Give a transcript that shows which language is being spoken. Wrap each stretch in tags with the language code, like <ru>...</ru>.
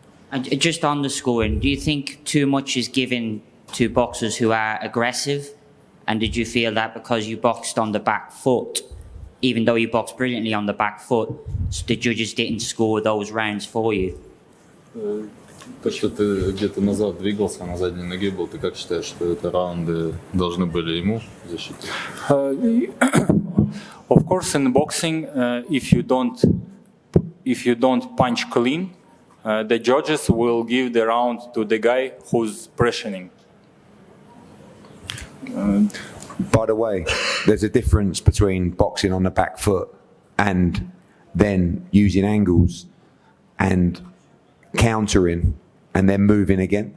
<en>And just on the scoring, do you think too much is given to boxers who are aggressive? And did you feel that because you boxed on the back foot, even though you boxed brilliantly on the back foot, the judges didn't score those rounds for you?</en> <ru>То, что ты где-то назад двигался, на задней ноге был, ты как считаешь, что это раунды должны были ему защитить?</ru> <en>Of course, in boxing, if you don't punch clean, the judges will give the round to the guy who's pressuring. By the way, there's a difference between boxing on the back foot and then using angles and countering and then moving again.</en>